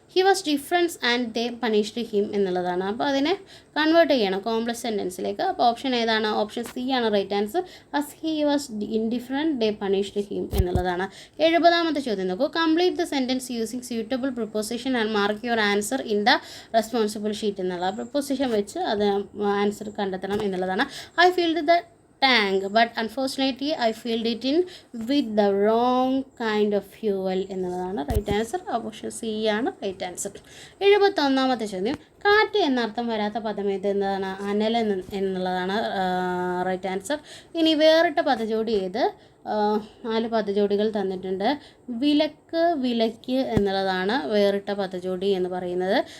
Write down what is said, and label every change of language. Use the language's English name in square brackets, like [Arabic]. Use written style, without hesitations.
[English] he was difference and they punished him [Malayalam] എന്നുള്ളതാണ്. അപ്പോൾ അതിനെ കൺവേർട്ട് ചെയ്യണം കോംപ്ലക്സ് സെൻറ്റൻസിലേക്ക്. അപ്പോൾ ഓപ്ഷൻ ഏതാണ്? ഓപ്ഷൻ സി ആണ് right answer. [English] as he was indifferent they punished him [Malayalam] എന്നുള്ളതാണ്. 70-ാമത്തെ ചോദ്യം നോക്കൂ. [English] complete the sentence using suitable preposition and mark your answer in the responsible sheet [Malayalam] എന്നുള്ള പ്രിപ്പോസിഷൻ വെച്ച് അത് ആൻസർ കണ്ടെത്തണം എന്നുള്ളതാണ്. [English] I filled the tank but unfortunately I filled it in with the wrong kind of fuel [Malayalam] എന്നുള്ളതാണ് right answer. Option C ആണ് right answer. 71-ാമത്തെ ചോദ്യം. കാറ്റ് എന്നർത്ഥം വരാത്ത പദം ഏത് എന്നതാണ്? അനൽ എന്നുള്ളതാണ് റൈറ്റ് ആൻസർ. ഇനി വേറിട്ട പദജോടി ഏത്? 4 പദജോടികൾ തന്നിട്ടുണ്ട്. വിലക്ക്, വിലയ്ക്ക് എന്നുള്ളതാണ് വേറിട്ട പദജോടി എന്ന് പറയുന്നത്.